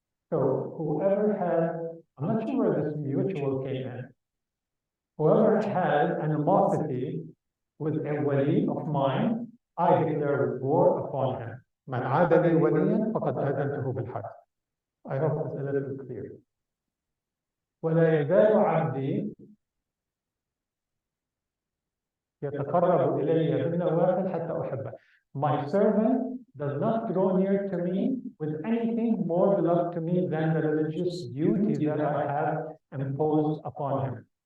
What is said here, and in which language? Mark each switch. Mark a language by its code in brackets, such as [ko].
[en] So whoever has, I'm not sure where this mutual came in, whoever has animosity with a wali of mine, I declare war upon him. [ar] Man aada li waliyan faqad azantuhu bil harb. [en] I hope it's a little bit clear. [ar] ولا يزال عبدي يتقرب إلي بالنوافل حتى أحبه. [en] My servant does not draw near to me with anything more beloved to me than the religious duties that I have imposed upon him.